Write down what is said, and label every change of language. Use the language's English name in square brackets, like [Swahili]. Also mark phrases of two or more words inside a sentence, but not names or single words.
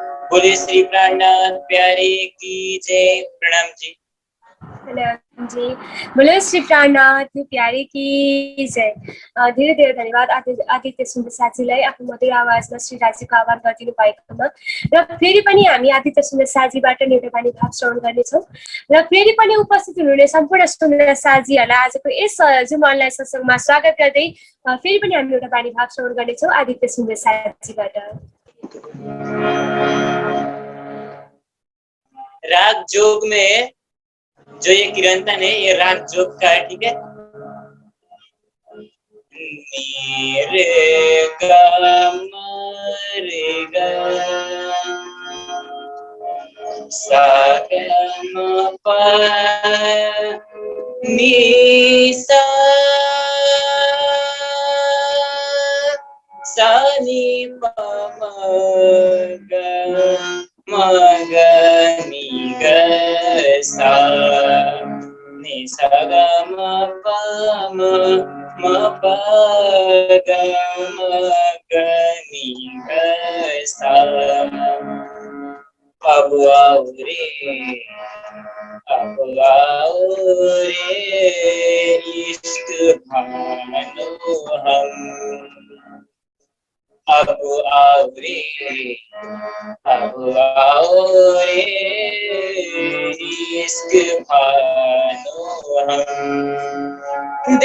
[Hindi] बोले श्री प्राणनाथ प्यारे की जय। प्रणाम जी। प्रणाम जी। बोले श्री प्राणनाथ प्यारे की जय। [Nepali] धेरै धेरै धन्यवाद आदित्य सुन्दर साथीलाई आफ्नो मधुर आवाजमा श्री राज्यको आह्वान गरिदिनु भएकोमा। र फेरि पनि हामी आदित्य सुन्दर साथीबाट नेत्रबानी भाव श्रवण गर्नेछौँ र फेरि पनि उपस्थित हुनुहुने सम्पूर्ण सुन्दर साथीहरूलाई आजको यस [English] zoom online [Nepali] सत्सङ्गमा स्वागत गर्दै फेरि पनि हामी एउटा बानी भाव श्रवण गर्नेछौँ आदित्य सुन्दर साथीबाट। [Hindi] राग जोग में जो ये किरंतन है ये राग जोग का है, ठीक है। रे ग रे ग सा ग म प नी सा सा नी प म ग म ग नी ग सा नी सा ग म प म प ग म ग नी ग सा। अब आओ रे इश्क भानो हम। अब आओ रे इश्क भानो हम।